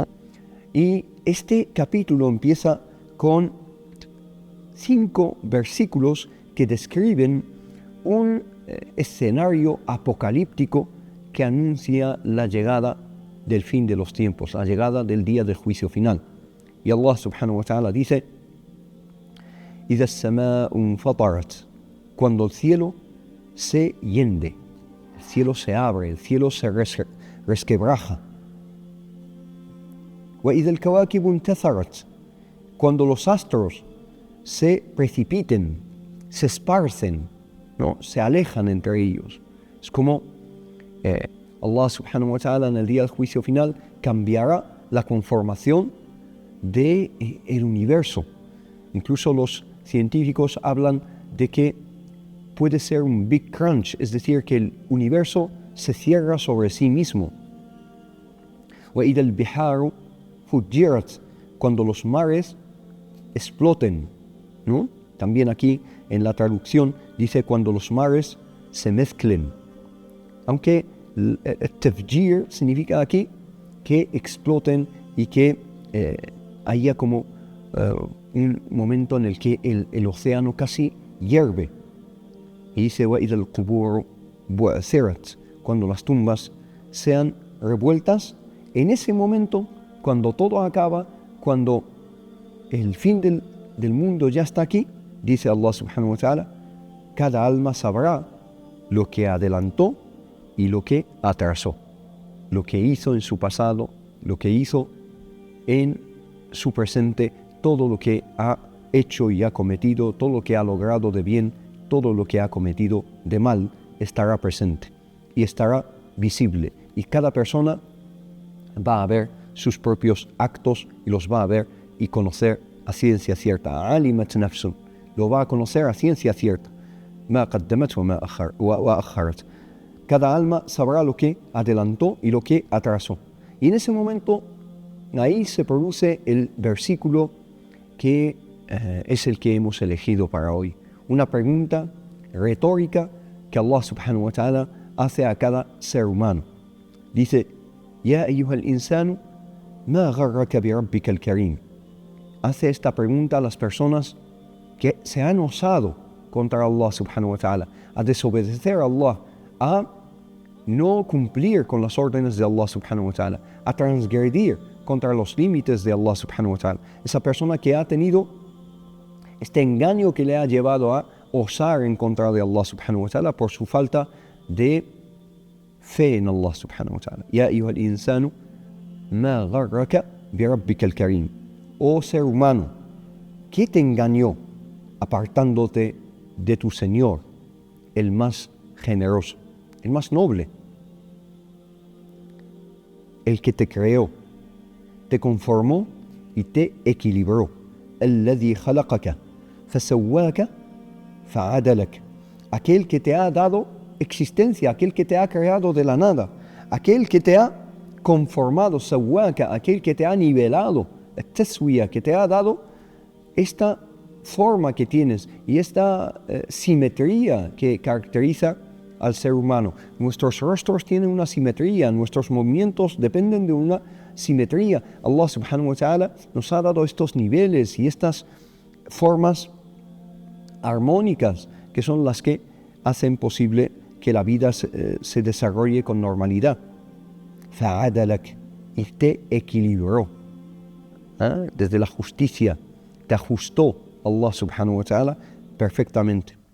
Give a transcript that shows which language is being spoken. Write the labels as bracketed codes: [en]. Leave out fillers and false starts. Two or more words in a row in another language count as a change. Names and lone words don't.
[es] Y este capítulo empieza con 5 versículos que describen un escenario apocalíptico que anuncia la llegada del fin de los tiempos, la llegada del día del juicio final. [ar] Y الله سبحانه وتعالى dice: إِذَا السَّمَاءُ انْفَطَرَتْ, [es] cuando el cielo se hiende, el cielo se abre, el cielo se resquebraja. [ar] وَإِذَا الْكَوَاكِبُ انْتَثَرَتْ, [es] cuando los astros se precipiten, se esparcen, ¿no? Se alejan entre ellos. Es como [ar] الله سبحانه وتعالى [es] en el día del juicio final cambiará la conformación del universo. Incluso los científicos hablan de que puede ser un [en] Big Crunch, [es] es decir, que el universo se cierra sobre sí mismo. [ar] وَإِذَا الْبِحَارُ فُجِّرَتْ, [es] cuando los mares exploten, ¿no? También aquí en la traducción dice cuando los mares se mezclen. Aunque el tafjir significa aquí que exploten y que haya como un momento en el que el océano casi hierve. Y dice [ar] وَإِذَا الْقُبُورُ بُعْثِرَتْ, [es] cuando las tumbas sean revueltas. En ese momento, cuando todo acaba, cuando el fin del mundo ya está aquí, dice [ar] الله سبحانه وتعالى, [es] cada alma sabrá lo que adelantó y lo que atrasó, lo que hizo en su pasado, lo que hizo en su presente, todo lo que ha hecho y ha cometido, todo lo que ha logrado de bien, todo lo que ha cometido de mal, estará presente y estará visible. Y cada persona va a ver sus propios actos y los va a ver y conocer a ciencia cierta. [ar] علمت نفس, [es] lo va a conocer a ciencia cierta. [ar] ما قدمت وأخرت. [es] Cada alma sabrá lo que adelantó y lo que atrasó. Y en ese momento, ahí se produce el versículo que es el que hemos elegido para hoy. Una pregunta retórica que [ar] الله سبحانه وتعالى [es] hace a cada ser humano. Dice: [ar] يا أيها الإنسان ما غرك بربك الكريم. [es] Hace esta pregunta a las personas que se han osado contra [ar] الله سبحانه وتعالى, [es] a desobedecer a Allah, a no cumplir con las órdenes de [ar] الله سبحانه وتعالى, [es] a transgredir contra los límites de [ar] الله سبحانه وتعالى. [es] Esa persona que ha tenido este engaño que le ha llevado a osar en contra de [ar] الله سبحانه وتعالى [es] por su falta de fe en [ar] الله سبحانه وتعالى. يا أيها الإنسان ما غرك بربك الكريم. [es] Oh ser humano, ¿qué te engañó apartándote de tu Señor, el más generoso, el más noble, el que te creó, te conformó y te equilibró? [ar] الذي خلقك فسواك فعدلك, [es] aquel que te ha dado existencia, aquel que te ha creado de la nada, aquel que te ha conformado, sawaka, aquel que te ha nivelado, taswiya, que te ha dado esta forma que tienes y esta simetría que caracteriza al ser humano. Nuestros rostros tienen una simetría, nuestros movimientos dependen de una simetría. [ar] الله سبحانه وتعالى [es] nos ha dado estos niveles y estas formas armónicas que son las que hacen posible que la vida se desarrolle con normalidad. Fa'adalak, y te equilibró. Desde la justicia te ajustó [ar] الله سبحانه وتعالى [es] perfectamente.